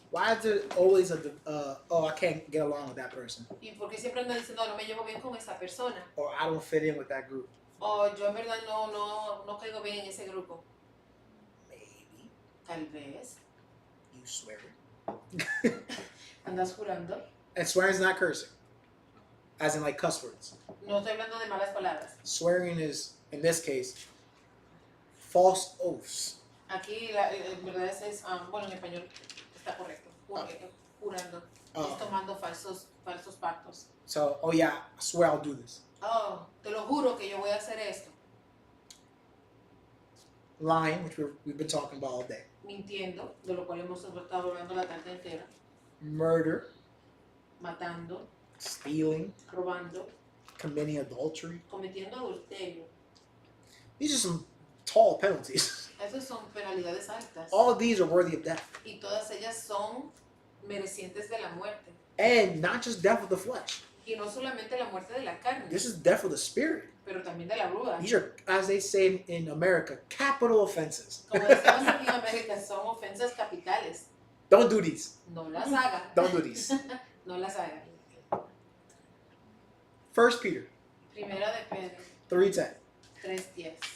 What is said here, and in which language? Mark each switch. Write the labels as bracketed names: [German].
[English] Why is there always I can't get along with that person, [Spanish] ¿Y por qué siempre andan diciendo, no me llevo bien con esa persona? [English] or I don't fit in with that group? [Spanish] O yo en verdad no caigo bien en ese grupo. [English] Maybe [Spanish] Tal vez. [English] you swear. [Spanish] ¿Andas jurando? [English] And swearing is not cursing, as in like cuss words. [Spanish] No estoy hablando de malas palabras. [English] Swearing is, in this case, false oaths. [Spanish] Aquí en verdad es bueno, en español está correcto. Jurando. Es tomando falsos pactos. [English] So, oh yeah, I swear I'll do this. [Spanish] Oh, te lo juro que yo voy a hacer esto. [English] Lying, which we've been talking about all day. [Spanish] Mintiendo, de lo cual hemos estado hablando la tarde entera. [English] Murder, [Spanish] Matando, [English] stealing, [Spanish] robando, [English] committing adultery. [Spanish] cometiendo adulterio. [English] These are some tall penalties. [Spanish] Esas son penalidades altas. [English] All of these are worthy of death. [Spanish] Y todas ellas son merecientes de la muerte. [English] And not just death of the flesh. [Spanish] Y no solamente la muerte de la carne, [English] This is death of the spirit. [Spanish] pero también de la ruda. [English] These are, as they say in America, capital offenses. [Spanish] Como decimos aquí en América, son ofensas capitales. [English] Don't do these. [Spanish] No las hagan. [English] Don't do these. [Spanish] No las hagan. [English] 1 Peter [Spanish] Primera de Pedro [English] 3:10. [Spanish] 3:10.